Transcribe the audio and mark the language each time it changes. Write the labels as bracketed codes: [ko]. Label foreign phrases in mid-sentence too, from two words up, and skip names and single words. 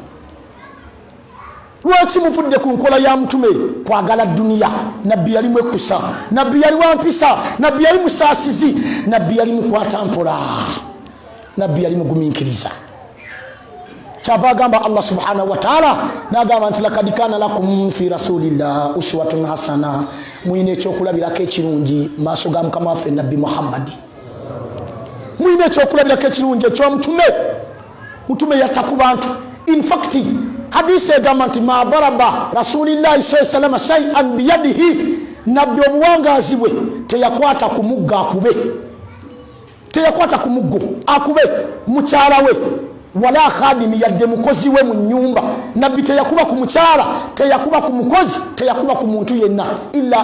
[lg] lwaki muvudde ku nkola ya mutume kwagala duniya nabbi yali mwekusa nabbi yali wampisa nabbi yali musaasizi nabbi yali mukwata mpola nabbi yali mugumiikiriza kyava agamba [ar] الله سبحانه وتعالى [lg] n'agamba nti [ar] لقد كان لكم في رسول الله أسوة حسنة [lg] muyina ekyokulabirako ekirungi maaso ga mukama waffe nabbi Muhammadi muyina ekyokulabirako ekirungi mutume yatta ku bantu [en] in fact [lg] hadisi egamba nti [ar] ما ضرب رسول الله صلى الله عليه وسلم شيئا بيده [lg] nabbi obuwangazi bwe teyakwata ku muggo akube mukyala we [ar] ولا خادما [lg] yadde mukozi we mu nyumba nabbi teyakuba ku mukyala teyakuba ku mukozi teyakuba ku muntu yenna illa